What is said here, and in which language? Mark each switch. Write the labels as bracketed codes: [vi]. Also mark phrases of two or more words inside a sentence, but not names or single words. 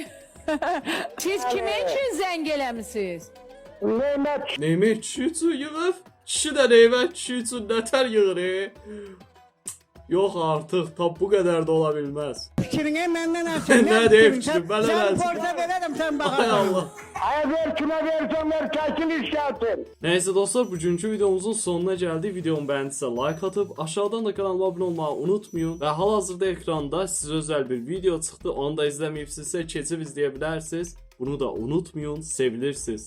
[az] Siz kimin üçün zəng eləmisiniz? Nemət kişi üçün yığıb. Kişi də Nemət kişi üçün nətər yığır. Yox artıq, tab bu qədər də ola bilməz. Fikrini məndən açın. Nə deyib fikrim, mən Sən eləzim. borca verərəm, sən Ay baxarsan. Allah. [tr] Neyse dostlar, bugünkü videomuzun sonuna geldik. Videomu beğendiyse like atıp aşağıdan da kanalıma abone olmayı unutmayın. Ve hal-hazırda ekranda size özel bir video çıktı. Onu da izlemeyipsizse keçib izleyebilirsiniz. Bunu da unutmayın, sevilirsiniz.